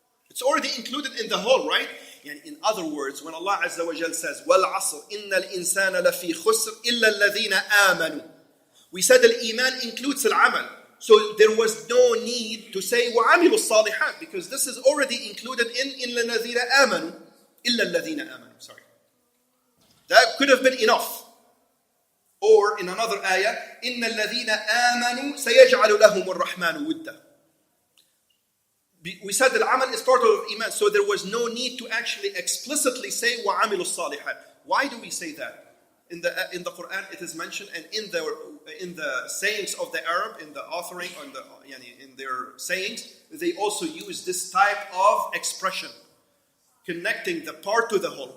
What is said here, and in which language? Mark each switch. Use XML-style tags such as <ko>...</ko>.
<en>It's already included in the whole, right? And in other words, when Allah Azza wa Jal says,</en> <ar>وَالْعَصْرِ إِنَّ الْإِنسَانَ لَفِي خُسْرٍ إِلَّا الَّذِينَ آمَنُوا.</ar> <en>We said al-iman includes al-amal. So there was no need to say</en> <ar>وَعَمِلُوا الصَّالِحَاتِ</ar> <en>because this is already included in</en> <ar>إِلَّا الَّذِينَ آمَنُوا. إِلَّا الَّذِينَ آمَنُوا. Sorry.</ar> <en>That could have been enough. Or in another ayah,</en> <ar>إِنَّ الَّذِينَ آمَنُوا سَيَجْعَلُ لَهُمُ الرَّحْمَنُ وُدًّا.</ar> <en>We said that al-amal is part of iman, so there was no need to actually explicitly say</en> <ar>وَعَمِلُوا الصَّالِحَاتِ.</ar> <en>Why do we say that? In the Quran it is mentioned, and in the sayings of the Arab, in the authoring, in their sayings, they also use this type of expression, connecting the part to the whole.</en>